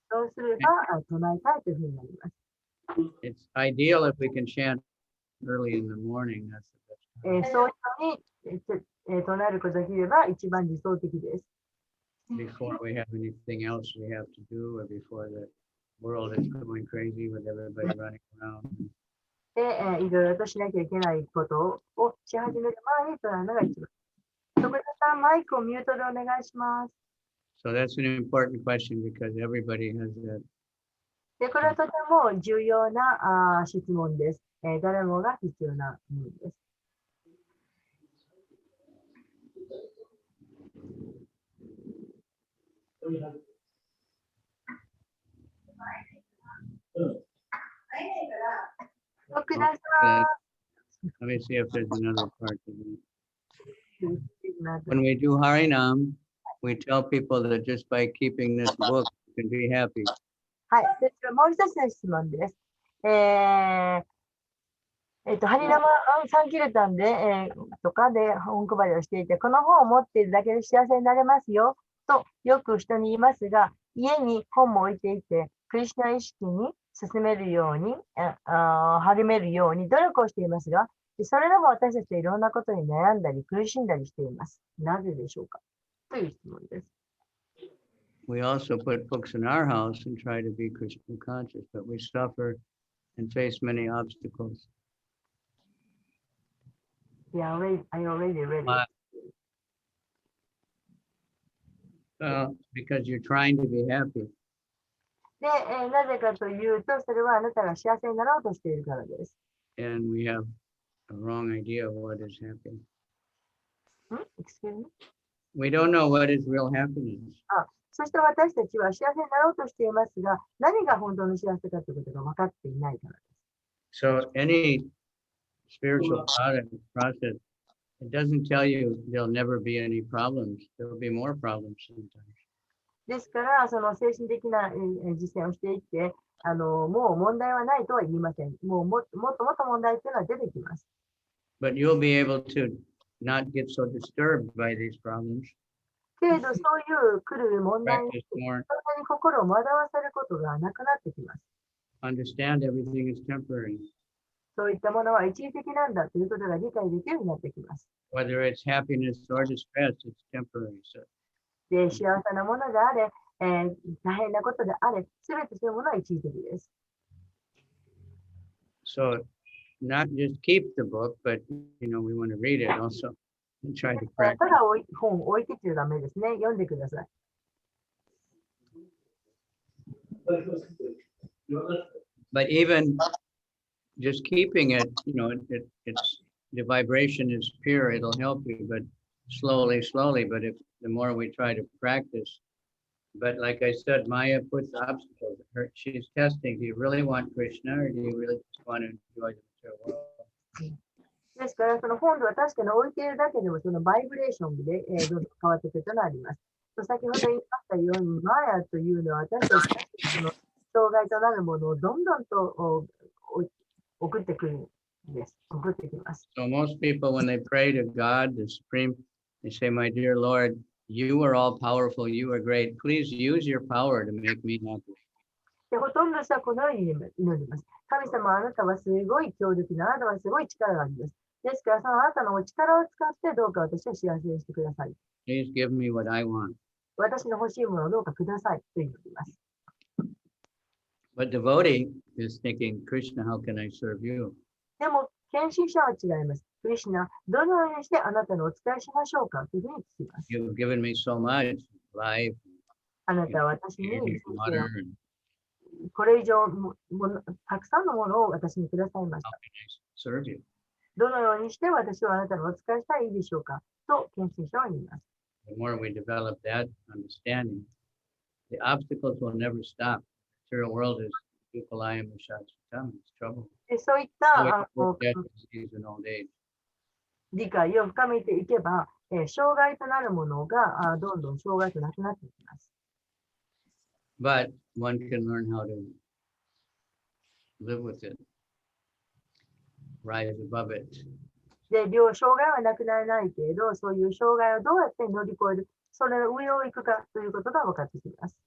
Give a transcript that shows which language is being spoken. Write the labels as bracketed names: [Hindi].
[Japanese] そうすれば、唱えたいというふうになります。 [English] It's ideal if we can chant early in the morning. That's the best. [Japanese] そういうふうに唱えることができれば一番理想的です。 [English] Before we have anything else we have to do, or before the world is going crazy with everybody running around. [Japanese] で、いろいろとしなきゃいけないことをし始める前に唱えるのが一番。徳田さん、マイクをミュートでお願いします。 [English] So that's an important question because everybody has that. [Japanese] で、これはとても重要な質問です。誰もが必要なものです。徳田さん。 [English] Let me see if there's another part of it. When we do Harinam, we tell people that just by keeping this book, you can be happy. [Japanese] はい、もう一つの質問です。ハリナマサンキルタンで、とかで本配りをしていて、この本を持っているだけで幸せになれますよとよく人に言いますが、家に本も置いていて、クリシュナ意識に進めるように、励めるように努力をしていますが、それでも私たちはいろんなことに悩んだり苦しんだりしています。なぜでしょうかという質問です。 [English] We also put books in our house and try to be Krishna conscious, but we suffer and face many obstacles. Yeah, I already read it. Because you're trying to be happy. [Japanese] で、なぜかというと、それはあなたが幸せになろうとしているからです。 [English] And we have a wrong idea of what is happy. Excuse me? We don't know what is real happiness. [Japanese] そして私たちは幸せになろうとしていますが、何が本当の幸せかということが分かっていないからです。 [English] So any spiritual process, it doesn't tell you there'll never be any problems. There'll be more problems sometimes. [Japanese] ですから、その精神的な実践をしていって、もう問題はないとは言いません。もっともっと問題っていうのは出てきます。 [English] But you'll be able to not get so disturbed by these problems. [Japanese] けれど、そういう来る問題に、 [English] Practice [Japanese] そん [English] more. [Japanese] なに心を惑わせることがなくなってきます。 [English] Understand everything is temporary. [Japanese] そういったものは一時的なんだということが理解できるようになってきます。 [English] Whether it's happiness or distress, it's temporary. So [Japanese] で、幸せなものであれ、大変なことであれ、すべてそういうものは一時的です。 [English] So not just keep the book, but we want to read it also and try to [Japanese] た [English] practice. [Japanese] だ本を置いてちゃダメですね。読んでください。 [English] But even just keeping it, it's the vibration is pure. It'll help you, but slowly. But if the more we try to practice, but like I said, Maya puts obstacles. She's testing. Do you really want Krishna, or do you really just want to enjoy the material world? [Japanese] ですから、その本では確かに置いているだけでも、そのバイブレーションで、どんどん変わってくるというのがあります。先ほど言いましたように、マヤというのは私たちの障害となるものをどんどんと送ってくるんです。送ってきます。 [English] So most people, when they pray to God, the Supreme, they say, "My dear Lord, you are all powerful. You are great. Please use your power to make me happy." [Japanese] で、ほとんどの人はこのように祈ります。神様、あなたはすごい強力な、あなたはすごい力があります。ですから、そのあなたのお力を使ってどうか私を幸せにしてください。 [English] Please give me what I want. [Japanese] 私の欲しいものをどうかくださいと祈ります。 [English] But devotee is thinking, Krishna, how can I serve you? [Japanese] でも、献身者は違います。クリシュナ、どのようにしてあなたのお使いしましょうかというふうに聞きます。 [English] You've given me so much life, [Japanese] あなたは私に [English] water, and [Japanese] これ以上たくさんのものを私にくださいまし [English] how [Japanese] た。 [English] can I serve you? [Japanese] どのようにして私はあなたのお使いしたらいいでしょうかと献身者は言います。 [English] The more we develop that understanding, the obstacles will never stop. The material world is Upalayam Vishachittam. It's trouble. [Japanese] でそういっ [English] So [Japanese] た [English] it's death, disease, and old age. [Japanese] 理解を深めていけば、障害となるものがどんどん障害となくなっていきます。 [English] But one can learn how to live with it, rise above it. [Japanese] で、障害はなくならないけれど、そういう障害をどうやって乗り越える、それの上を行くかということが分かってきます。